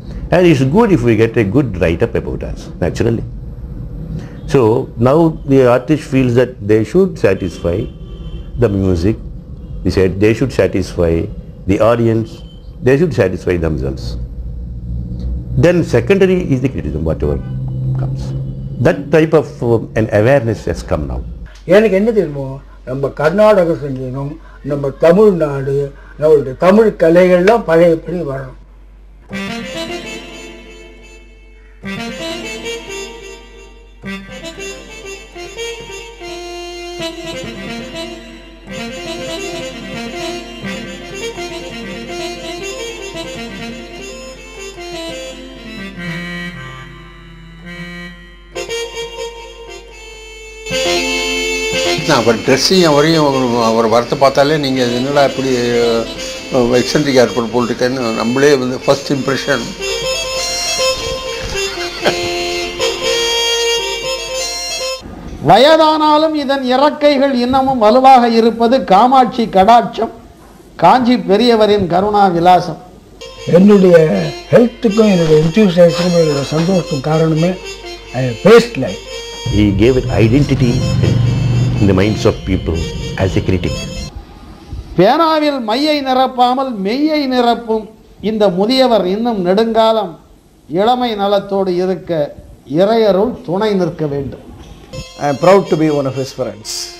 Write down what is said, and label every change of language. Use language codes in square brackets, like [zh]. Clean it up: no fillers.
[en] And it's good if we get a good write-up about us, naturally. So now the artist feels that they should satisfy the music, they should satisfy the audience, they should satisfy themselves. Then secondary is the criticism, whatever comes. That type of an awareness has come now. [ta] எனக்கு என்ன தெரியுமோ, நம்ம கர்நாடக சங்கீதம், நம்ம தமிழ்நாடு, நம்மளுடைய தமிழ் கலைகள்லாம் பழையபடி வரணும். அவர் ட்ரெஸ்ஸையும் அவரையும் அவர் வரத்தை பார்த்தாலே நீங்கள் என்னடா இப்படி எக்ஸென்ட்ரிக் ஏர்போர்ட் போட்டிருக்கேன்னு நம்மளே வந்து ஃபர்ஸ்ட் இம்ப்ரெஷன். வயதானாலும் இதன் இறக்கைகள் இன்னமும் வலுவாக இருப்பது காமாட்சி கடாட்சம், காஞ்சி பெரியவரின் கருணா விலாசம். என்னுடைய ஹெல்த்துக்கும் என்னுடைய என்தூசியாசமும் என்னுடைய சந்தோஷத்துக்கும் காரணமே paste life. [en] He gave it identity in the minds of people as a critic. [ta] பேனாவில் மையை நிரப்பாமல் மெய்யை நிரப்பும் இந்த முதியவர் இன்னும் நெடுங்காலம் இளமை நலத்தோடு இருக்க இறையருள் துணை நிற்க வேண்டும். [en] I am proud to be one of his friends.